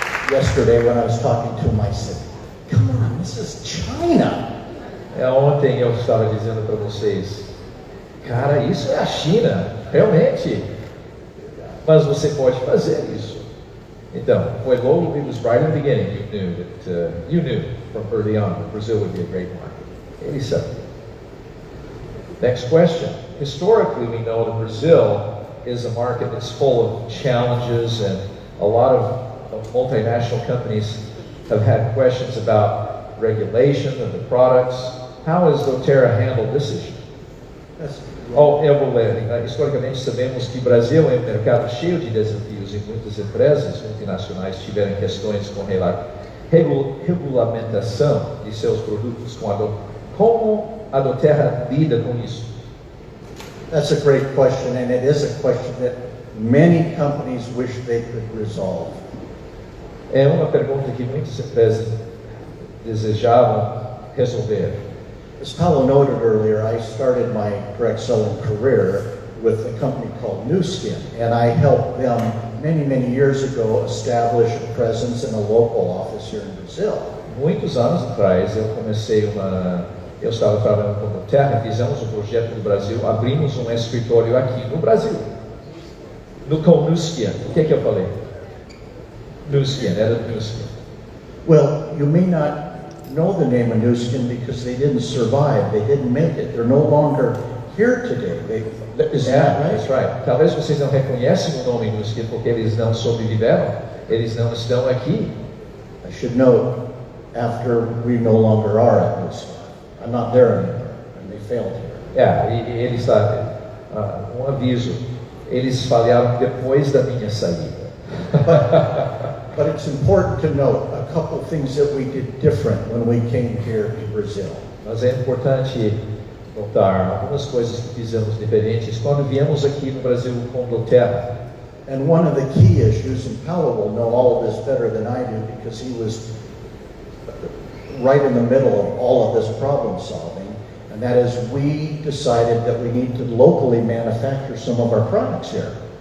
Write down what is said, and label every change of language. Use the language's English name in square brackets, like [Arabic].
[English] Yesterday when I was talking to him, I said, come on, this is China. [Portuguese] Ontem eu estava dizendo para vocês, cara, isso é a China, realmente. Mas você pode fazer isso. Então, foi logo, [English] it was right in the beginning, you knew from early on that Brazil would be a great market. 87. Next question. Historically, we know that Brazil is a market that's full of challenges, and a lot of multinational companies have had questions about regulation of the products. How has doTERRA handled this issue? [Portuguese] Eu vou ler. Historicamente, sabemos que o Brasil é um mercado cheio de desafios e muitas empresas multinacionais tiveram questões com regulamentação de seus produtos. Como a doTERRA lida com isso? [English] That's a great question, and it is a question that many companies wish they could resolve. [Portuguese] É uma pergunta que muitas empresas desejavam resolver. [English] As Paulo noted earlier, I started my direct selling career with a company called New Skin, and I helped them many years ago establish a presence in a local office here in Brazil. [Portuguese] Muitos anos atrás eu estava trabalhando com a doTERRA, fizemos um projeto no Brasil, abrimos um escritório aqui no Brasil. Nuskian. O que eu falei? Nuskian, era Nuskian. [English] Well, you may not know the name of Nuskin because they didn't survive. They didn't make it. They're no longer here today. Is that right? That's right. [Portuguese] Talvez vocês não reconhecem o nome Nuskian porque eles não sobreviveram. Eles não estão aqui. [English] I should note, after we no longer are at Nuskin. I'm not there anymore, and they failed here. [Portuguese] E eles, um aviso, eles falharam depois da minha saída. [English] But it's important to note a couple things that we did different when we came here to Brazil. [Portuguese] Mas é importante notar algumas coisas que fizemos diferentes quando viemos aqui no Brasil com doterra. [English] And one of the key issues, and Paulo will know all of this better than I do because he was right in the middle of all of this problem solving, and that is we decided that we need to locally manufacture some of our products here.